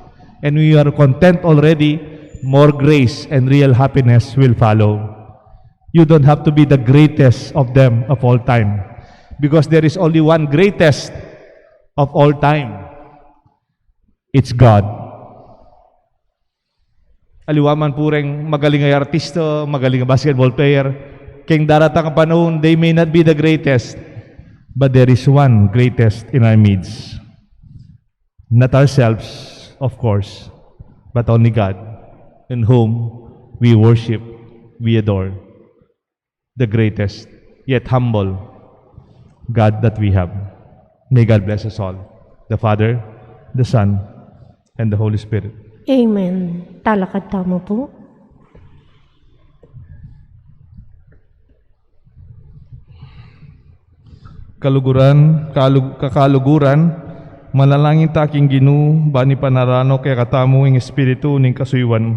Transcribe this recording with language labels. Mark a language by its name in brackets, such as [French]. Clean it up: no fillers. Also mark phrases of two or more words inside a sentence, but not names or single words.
[English] And we are content already, more grace and real happiness will follow. You don't have to be the greatest of them of all time. Because there is only one greatest of all time. It's God. [Pampanga] Aliwaman pureng magaling ay artista, magaling ay [English] basketball player, [Pampanga] keng daratang panahon, [English] they may not be the greatest, but there is one greatest in our midst. Not ourselves, of course, but only God, in whom we worship, we adore. The greatest, yet humble God that we have. May God bless us all. The Father, the Son, and the Holy Spirit. [Pampanga] Amen. Talakad tamo po. Kakaluguran, manalangin taking Ginu, bani panarano kaya katamo ng Espiritu ning kasuywan.